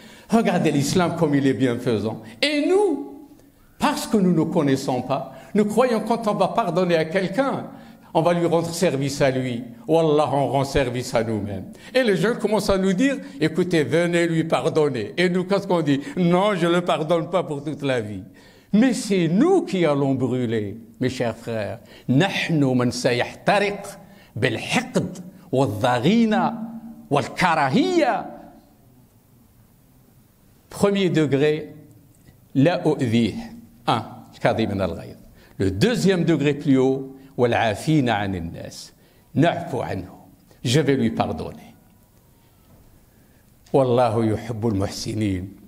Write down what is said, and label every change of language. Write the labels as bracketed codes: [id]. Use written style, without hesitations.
[fr] Regardez l'islam comme il est bienfaisant. Et nous, parce que nous ne connaissons pas, nous croyons quand on va pardonner à quelqu'un, on va lui rendre service à lui. Wallah, on rend service à nous-mêmes. Et les gens commencent à nous dire, écoutez, venez lui pardonner. Et nous, qu'est-ce qu'on dit? Non, je ne le pardonne pas pour toute la vie. Mais c'est nous qui allons brûler, mes chers frères. [ar] نحن من سيحترق بالحقد والضغينة والكراهية. [fr] Premier degré, la أؤذيه. [ar] 1. كاظمين الغيظ. [fr] Le deuxième degré plus haut, [ar] والعافين عن الناس. نعفو عنه. [fr] Je vais lui pardonner. [ar] والله يحب المحسنين.